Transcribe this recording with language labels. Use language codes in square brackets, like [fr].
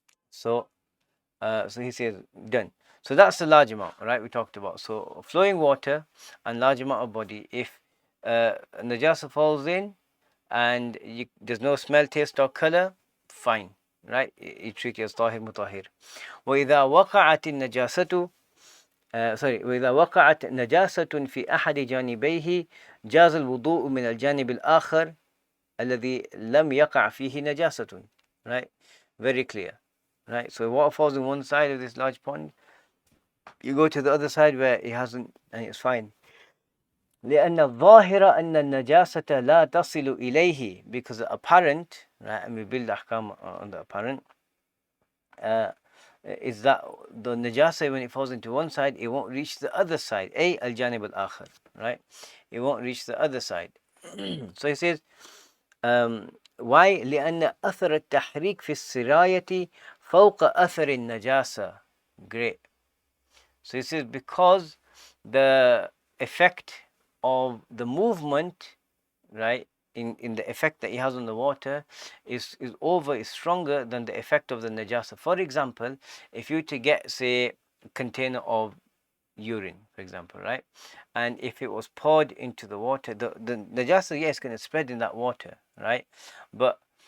[en] So he says done. So that's the large amount, right? We talked about. So flowing water and large amount of body. If najasa falls in and there's no smell, taste or color, fine, right? You treat it as tahir mutahhir. [ar] وإذا وقعت النجاسة وإذا وقعت نجاسة في أحد جانبيه جاز الوضوء من الجانب الآخر الذي لم يقع فيه نجاسة, right? [en] Very clear, right? So water falls on one side of this large pond, you go to the other side where it hasn't, and it's fine. [ar] لأن الظاهر أن النجاسة لا تصل إليه, [en] because the apparent, right, and we build ahkam on the apparent, is that the najasa, when it falls into one side, it won't reach the other side. [ar] الجانب الآخر, right? [en] It won't reach the other side. So he says, why? [ar] لأن أثر التحريك في السراية فوق أثر النجاسة. [en] Great. So he says, because the effect of the movement, right, in the effect that it has on the water is stronger than the effect of the najasa. For example, if you to get, say, a container of urine, for example, right, and if it was poured into the water, the najasa, yes, going to spread in that water, right, but